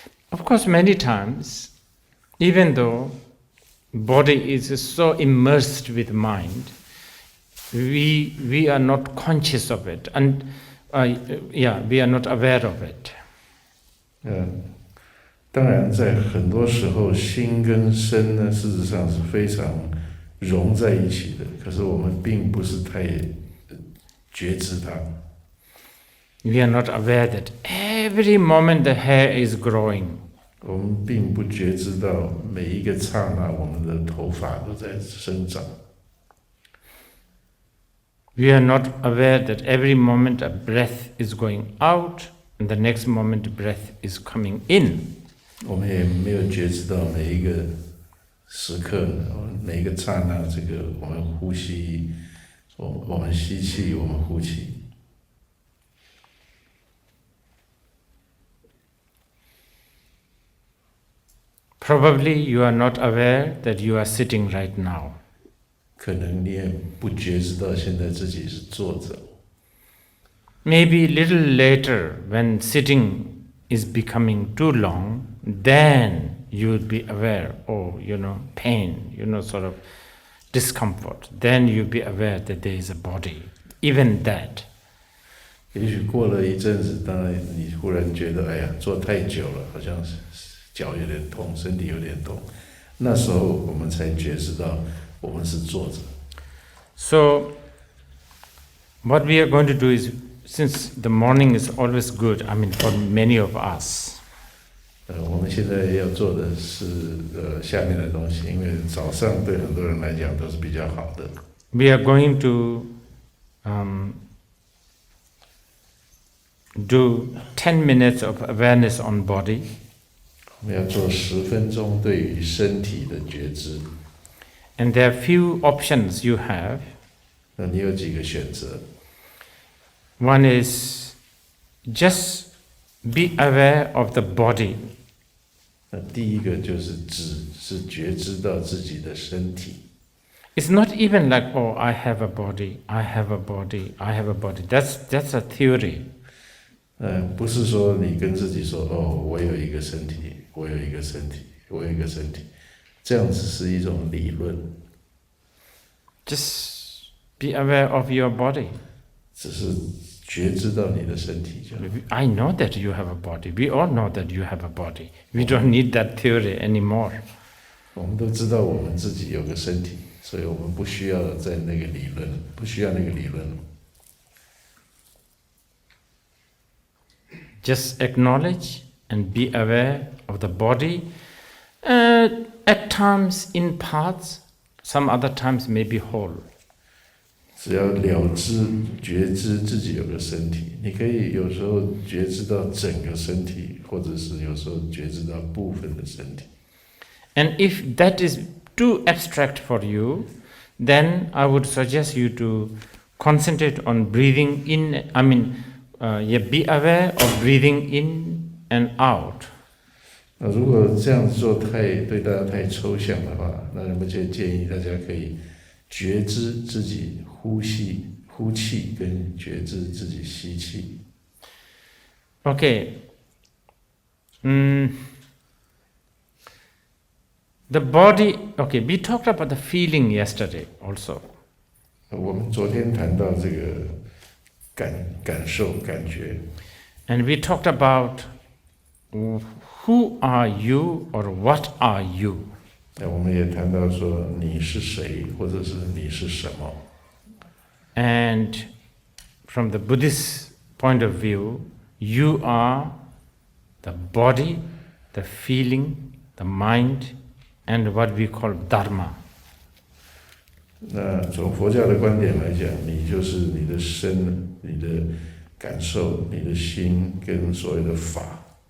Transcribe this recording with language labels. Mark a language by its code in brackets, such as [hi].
[en] Of course, many times, even though body is so immersed with mind, we are not conscious of it, and we are not aware of it. [zh] 当然，在很多时候，心跟身呢，事实上是非常融在一起的。可是我们并不是太觉知它。 [en] We are not aware that every moment the hair is growing. [zh] 我们并不觉知到每一个刹那，我们的头发都在生长。 [en] We are not aware that every moment a breath is going out, and the next moment breath is coming in. [zh] 我们也没有觉知到每一个时刻，每一个刹那，这个我们呼吸，我们吸气，我们呼气。 [en] Probably you are not aware that you are sitting right now. [zh] 可能你也不觉知到现在自己是坐着。 [en] Maybe a little later, when sitting is becoming too long, then you would be aware, pain, sort of discomfort. Then you'll be aware that there is a body. Even that. [zh] 也许过了一阵子，当然你忽然觉得，哎呀，坐太久了，好像是脚有点痛，身体有点痛。那时候我们才觉知到我们是坐着。 [en] So, what we are going to do is, since the morning is always good, for many of us. [zh] 我们现在要做的是下面的东西，因为早上对很多人来讲都是比较好的。 [en] We are going to do 10 minutes of awareness on body. [zh] 我们要做10分钟对于身体的觉知。 [en] And there are few options you have. [zh] 那你有几个选择？ [en] One is just be aware of the body. [zh] 那第一个就是只是觉知到自己的身体。 [en] It's not even like, I have a body, I have a body, I have a body. That's a theory. [zh] 不是说你跟自己说，我有一个身体，我有一个身体，我有一个身体，这样子是一种理论。 [en] Just be aware of your body. [zh] 只是觉知到你的身体就好。 [en] I know that you have a body. We all know that you have a body. We don't need that theory anymore. [zh] 我们都知道我们自己有个身体，所以我们不需要在那个理论，不需要那个理论。 [en] Just acknowledge and be aware of the body. At times in parts, some other times maybe whole. [zh] 只要了知、觉知自己有个身体，你可以有时候觉知到整个身体，或者是有时候觉知到部分的身体。 [en] And if that is too abstract for you, then I would suggest you to concentrate on breathing in. Be aware of breathing in and out. [zh] 那如果这样做对大家太抽象的话，那人们就建议大家可以觉知自己呼气跟觉知自己吸气。 [en] Okay. The body. Okay, we talked about the feeling yesterday also. [zh] 我们昨天谈到这个感受感觉。 [en] And we talked about who are you or what are you. [zh] 那我们也谈到说你是谁，或者是你是什么。 [en] And from the Buddhist point of view, you are the body, the feeling, the mind, and what we call dharma. [zh] 那从佛教的观点来讲，你就是你的身、你的感受、你的心跟所谓的法。